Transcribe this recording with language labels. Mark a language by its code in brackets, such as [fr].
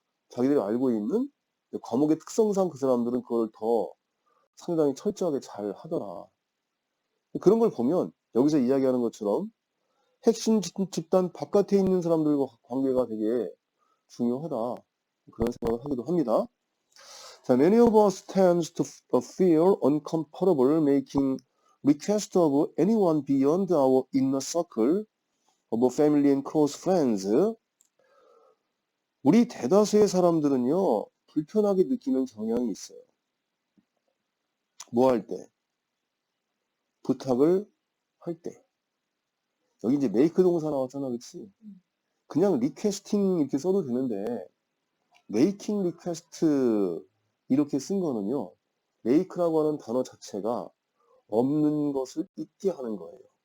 [ko] 자기들이 알고 있는 과목의 특성상 그 사람들은 그걸 더 상당히 철저하게 잘 하더라. 그런 걸 보면 여기서 이야기하는 것처럼 핵심 집단 바깥에 있는 사람들과 관계가 되게 중요하다. 그런 생각을 하기도 합니다. [en] 자, many of us tend to feel uncomfortable making requests of anyone beyond our inner circle of family and close friends. [ko] 우리 대다수의 사람들은요, 불편하게 느끼는 경향이 있어요. 뭐 할 때? 부탁을 할 때. 여기 이제 make 동사 나왔잖아, 그치? 그냥 requesting 이렇게 써도 되는데, making request 이렇게 쓴 거는요, make라고 하는 단어 자체가 없는 것을 있게 하는 거예요.